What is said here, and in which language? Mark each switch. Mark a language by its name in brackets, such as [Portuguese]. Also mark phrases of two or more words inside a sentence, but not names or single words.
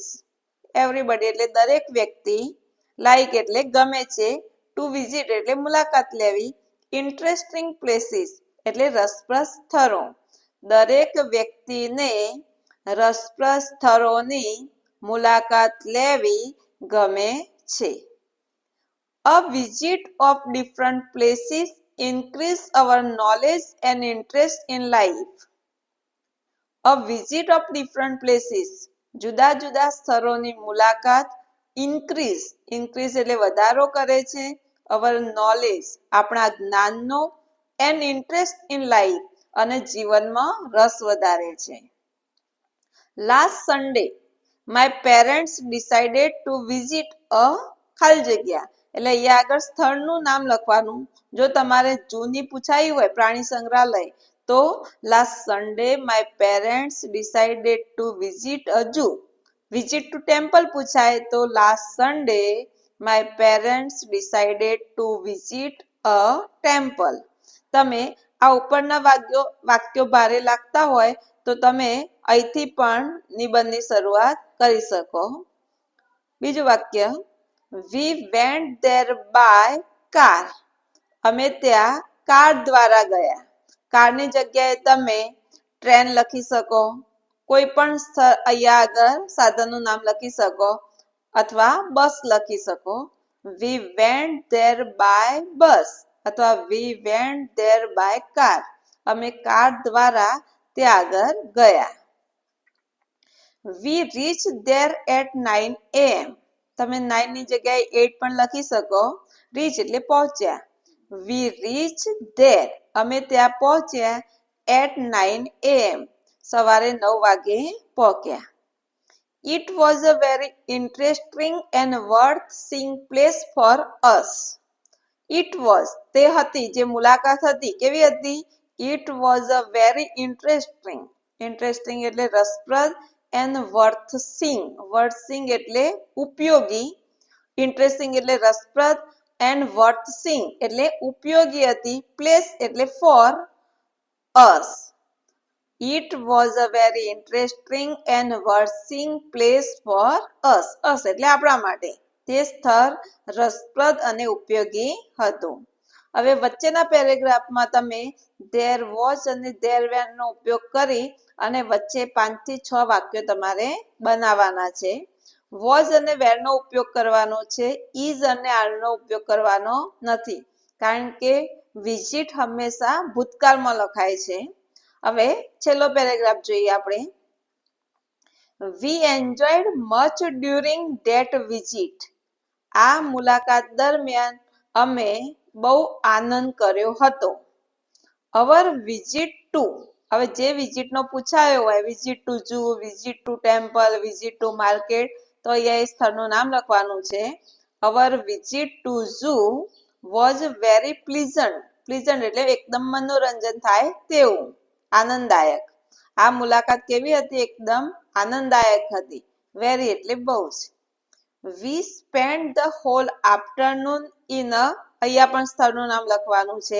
[Gujarati] એવરીબડી એટલે દરેક વ્યક્તિ, લાઇક એટલે ગમે છે, [English] to visit [Gujarati] એટલે મુલાકાત લેવી, [English] interesting places [Gujarati] એટલે રસપ્રદ સ્થળો. દરેક વ્યક્તિને રસપ્રદ સ્થળોની મુલાકાત લેવી ગમે છે. [English] A visit of different places increase our knowledge and interest in life. A visit of different places, [Gujarati] જુદા જુદા સ્થળોની મુલાકાત, increase એટલે વધારો કરે છે, [English] our knowledge [Gujarati] આપણા જ્ઞાનનો, [English] and interest in life [Gujarati] અને જીવનમાં રસ વધારે છે. [English] Last Sunday my parents decided to visit a [Gujarati] ખાલી જગ્યા એટલે અહીંયા આગળ સ્થળનું નામ લખવાનું. જો તમારે જૂની પૂછાયું હોય પ્રાણી સંગ્રહાલય તો [English] last Sunday my parents decided to visit a zoo. visit to temple [Gujarati] પૂછાય તો [English] last Sunday my parents decided to visit a temple. [Gujarati] તમે આ ઉપરના વાક્યો ભારે લાગતા હોય તો તમે અહીંથી પણ નિબંધની શરૂઆત કરી શકો. બીજું વાક્ય, [English] we went there by car. [Gujarati] અમે ત્યાં કાર દ્વારા ગયા. કારની જગ્યાએ તમે ટ્રેન લખી શકો, કોઈ પણ અહીંયા આગળ સાધનનું નામ લખી શકો અથવા બસ લખી શકો. [English] we went there by bus અથવા we went there by car. [Gujarati] અમે કાર દ્વારા ત્યાં આગળ ગયા. [English] we reached there at 9 am. [Gujarati] તમે 9 ની જગ્યાએ 8 પણ લખી શકો. રીચ એટલે પહોંચ્યા. [English] we reached there [Gujarati] અમે ત્યાં પહોંચ્યા [English] at 9 am [Gujarati] સવારે 9 વાગે પહોંચ્યા. [English] it was a very interesting and worth seeing place for us. it was [Gujarati] તે હતી, જે મુલાકાત હતી કેવી હતી? [English] it was a very interesting [Gujarati] એટલે રસપ્રદ, [English] and worth seeing [Gujarati] એટલે ઉપયોગી, ઇન્ટરેસ્ટિંગ એટલે રસપ્રદ, [English] and worth seeing [Gujarati] એટલે ઉપયોગી હતી, [English] place એટલે for us. it was a very interesting and worth seeing place for us. [Gujarati] એટલે આપણા માટે તે સ્થળ રસપ્રદ અને ઉપયોગી હતું. હવે વચ્ચેના પેરેગ્રાફમાં તમે [English] there was [Gujarati] અને [English] there were [Gujarati] નો ઉપયોગ કરી અને વચ્ચે 5 થી 6 વાક્યો તમારે બનાવવાના છે. was અને were નો ઉપયોગ કરવાનો છે, is અને are નો ઉપયોગ કરવાનો નથી, કારણ કે વિઝિટ હંમેશા ભૂતકાળમાં લખાય છે. હવે છેલ્લો પેરેગ્રાફ જોઈએ આપણે. [English] we enjoyed much during that visit. [Gujarati] આ મુલાકાત દરમિયાન અમે બહુ આનંદ કર્યો હતો. [English] our visit to, [Gujarati] હવે જે વિઝિટનો પૂછાયો હોય, [English] visit to zoo, visit to temple, visit to market, [Gujarati] તો અહીંયા એ સ્થળનું નામ લખવાનું છે. [English] our visit to zoo was very pleasant [Gujarati] એટલે એકદમ મનોરંજન થાય તેવું, આનંદદાયક. આ મુલાકાત કેવી હતી? એકદમ આનંદદાયક હતી. વેરી એટલે બહુ જ. [English] we spent the whole afternoon in a, [Gujarati] અહીંયા પણ સ્થળનું નામ લખવાનું છે.